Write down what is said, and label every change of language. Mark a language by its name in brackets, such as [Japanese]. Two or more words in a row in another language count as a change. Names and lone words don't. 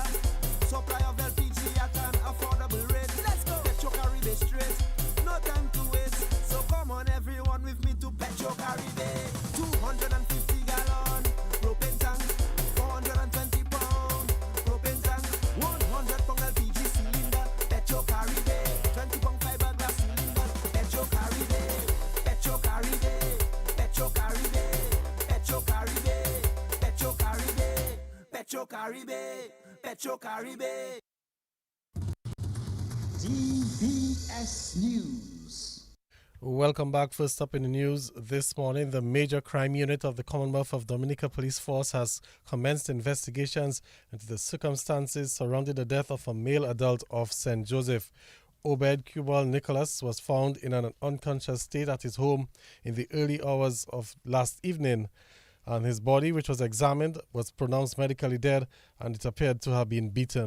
[English] Supply of LPG at an affordable rate. Let's go. Petro Caribe straight. No time to waste. So come on everyone with me to Petro Caribe. 250 gallon propane tank. 420 pound propane tank. 100 pound LPG cylinder. Petro Caribe. 20 pound fiberglass cylinder. Petro Caribe. Petro Caribe. Petro Caribe. Petro Caribe. Petro Caribe. Petro Caribe. Petro Caribe. DBS News. Welcome back. First up in the news this morning, the major crime unit of the Commonwealth of Dominica Police Force has commenced investigations into the circumstances surrounding the death of a male adult of St. Joseph. Obed Cubal Nicholas was found in an unconscious state at his home in the early hours of last evening, and his body, which was examined, was pronounced medically dead, and it appeared to have been beaten.